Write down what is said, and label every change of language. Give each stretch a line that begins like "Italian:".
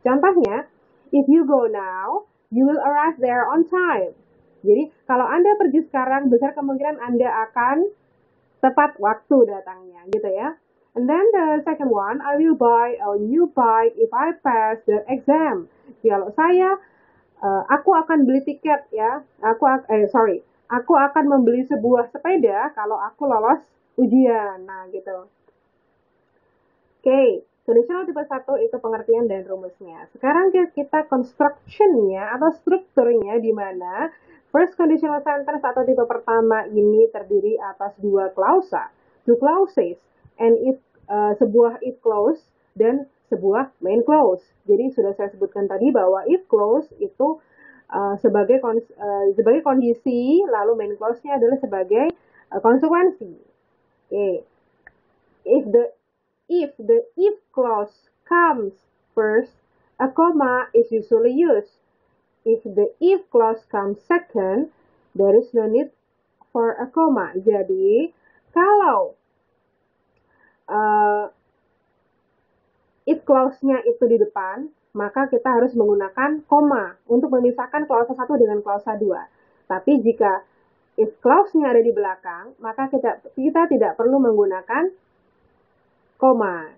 English: Contohnya, if you go now, you will arrive there on time.
Indonesian: Jadi, kalau Anda pergi sekarang, besar kemungkinan Anda akan tepat waktu datangnya, gitu ya.
English: And then the second one, I will buy a new bike if I pass the exam.
Indonesian: Kalau saya, aku akan beli tiket ya. Aku akan membeli sebuah sepeda kalau aku lolos ujian. Nah, gitu. Oke, conditional tipe 1 itu pengertian dan rumusnya. Sekarang kita construction-nya atau strukturnya di mana first conditional sentence atau tipe pertama ini terdiri atas dua klausa,
English: two clauses,
Indonesian: and sebuah if clause dan sebuah main clause. Jadi sudah saya sebutkan tadi bahwa if clause itu sebagai kondisi, lalu main clause-nya adalah sebagai konsekuensi. Oke.
English: If the if clause comes first, a comma is usually used. If the if clause comes second, there is no need for a comma.
Indonesian: Jadi, kalau if clause-nya itu di depan, maka kita harus menggunakan koma untuk memisahkan klausa 1 dengan klausa 2. Tapi jika if clause-nya ada di belakang, maka kita tidak perlu menggunakan koma.